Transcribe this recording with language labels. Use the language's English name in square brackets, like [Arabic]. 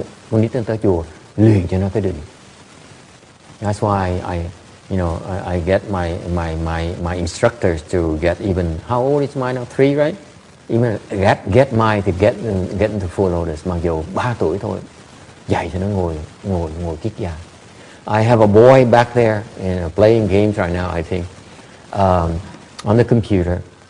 [Vietnamese] Con nít nó tới chùa luyện cho nó cái định. [English] That's why I get my instructors to get even, how old is mine now? 3, right? Even get mine to get into full lotus. [Vietnamese] Mặc dù 3 tuổi thôi, dạy cho nó ngồi kiết già. [English] I have a boy back there playing games right now, I think, on the computer.